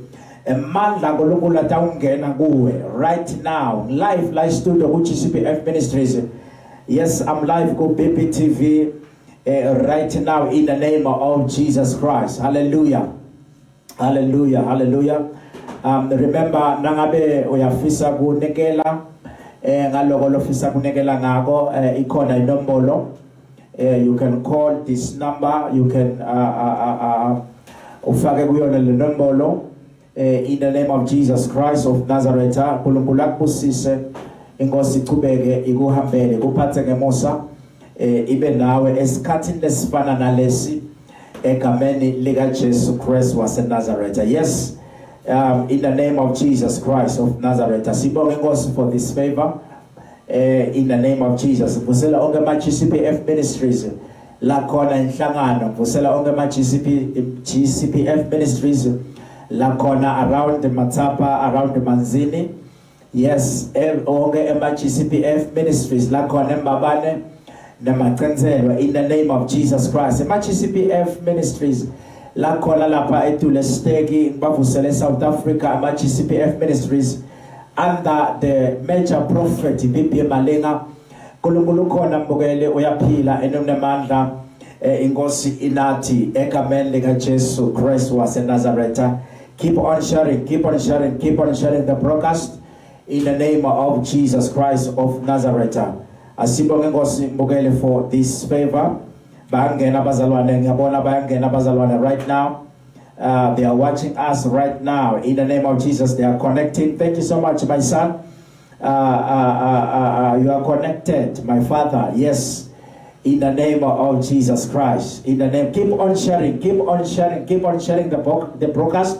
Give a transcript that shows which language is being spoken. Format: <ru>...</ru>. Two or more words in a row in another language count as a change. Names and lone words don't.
<en>Right now, live studio, which is CPF Ministries. Yes, I'm live go BPTV right now in the name of Jesus Christ. Hallelujah. Hallelujah. Hallelujah. Remember,</en> <ss>nangabe uyafisa kunekela ngaloko lofisa kunekela ngako ikhona inombolo</ss> <en>You can call this number. You can</en> <ss>ufake kuyona le nombolo</ss> <en>in the name of Jesus Christ of Nazareth.</en> <ss>Nkulunkulu akubusise, inkosi ichubeke ikuhambele kuphathe ngemusa ibe nawe esikhathini lesifana nalesi egameni lika Jesu Christ waseNazareth.</ss> <en>Yes, in the name of Jesus Christ of Nazareth.</en> <ss>Sibonge inkosi</ss> <en>for this favor. In the name of Jesus.</en> <ss>Vusela onke ma GCPF ministries la khona inhlangano. Vusela onke ma GCPF ministries la khona</ss> <en>around Matapa, around Manzini.</en> <ss>Yes, onke ma GCPF ministries la khona Mbabane namaqenzelwa</ss> <en>in the name of Jesus Christ.</en> <ss>Ma GCPF ministries la khona lapha eTule Stegi bavusele South Africa.</ss> <en>Ma GCPF ministries under the major prophet Bibi Malenga.</en> <ss>Nkulunkulu khona mbukele uyaphila enomandla inkosi inathi egameni lika Jesu Christ waseNazareth.</ss> <en>Keep on sharing, keep on sharing, keep on sharing the broadcast in the name of Jesus Christ of Nazareth.</en> <ss>Asibonge inkosi mbukele</ss> <en>for this favor.</en> <ss>Bayangena abazalwane, ngiyabona bayangena abazalwane</ss> <en>right now. They are watching us right now. In the name of Jesus, they are connecting. Thank you so much, my son. You are connected, my father. Yes, in the name of Jesus Christ. In the name, keep on sharing, keep on sharing, keep on sharing the broadcast.</en>